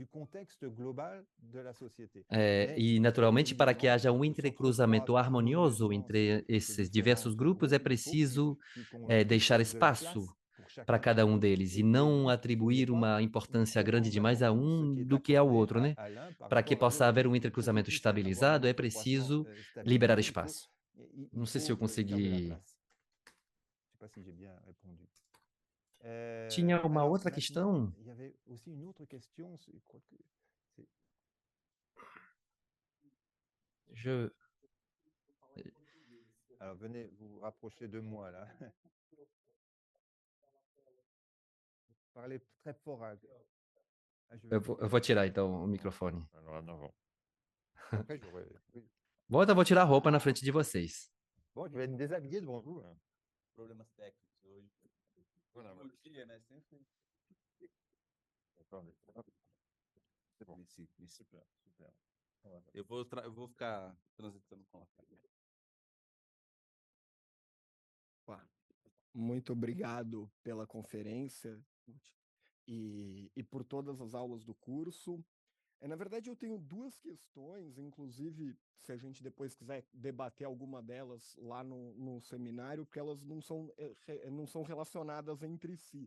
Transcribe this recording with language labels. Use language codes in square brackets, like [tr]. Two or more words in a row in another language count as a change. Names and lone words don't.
[pt] E, naturalmente, para que haja um entrecruzamento harmonioso entre esses diversos grupos, é preciso deixar espaço para cada um deles e não atribuir uma importância grande demais a um do que ao outro, né? Para que possa haver um entrecruzamento estabilizado, é preciso liberar espaço. Não sei se eu consegui. Tinha uma outra questão. [fr] Je... Alors, venez vous rapprocher de moi, là. Parlez très fort. [pt] Eu vou tirar, então, o microfone. [fr] Alors, non. Après, j'aurais... [pt] Bom, então eu vou tirar a roupa na frente de vocês. [fr] Bon, je vais me déshabiller devant vous. [pt] Problemas técnicos hoje. Bom dia, né? Sempre. [fr] C'est bon. Super, super. [pt] Eu vou ficar transitando com a Muito obrigado pela conferência e por todas as aulas do curso. Na verdade, eu tenho duas questões, inclusive, se a gente depois quiser debater alguma delas lá no seminário, porque elas não são relacionadas entre si.